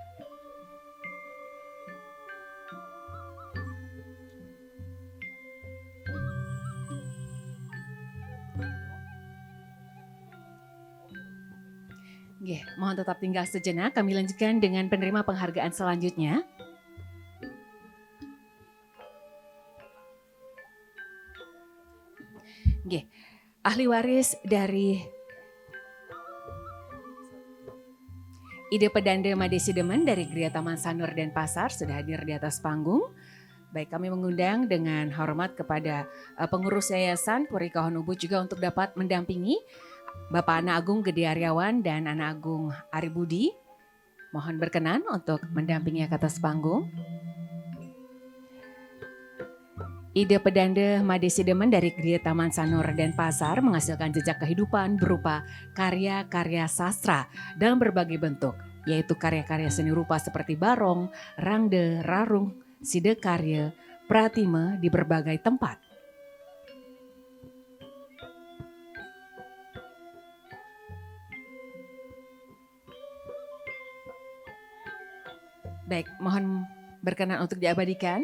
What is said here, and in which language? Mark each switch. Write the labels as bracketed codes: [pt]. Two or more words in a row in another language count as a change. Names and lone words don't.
[id] Nggih, mohon tetap tinggal sejenak. Kami lanjutkan dengan penerima penghargaan selanjutnya. Nggih, ahli waris dari Ida Pedanda Madesi Demen dari Gria Taman Sanur Denpasar sudah hadir di atas panggung. Baik, kami mengundang dengan hormat kepada pengurus Yayasan Puri Kauhan Ubud juga untuk dapat mendampingi Bapak Ana Agung Gede Aryawan dan Ana Agung Aribudi. Mohon berkenan untuk mendampingi ke atas panggung. Ida Pedanda Madesi Demen dari Gria Taman Sanur Denpasar menghasilkan jejak kehidupan berupa karya-karya sastra dalam berbagai bentuk, yaitu karya-karya seni rupa seperti barong, rangde, rarung, Side Karya Pratima di berbagai tempat. Baik, mohon berkenan untuk diabadikan.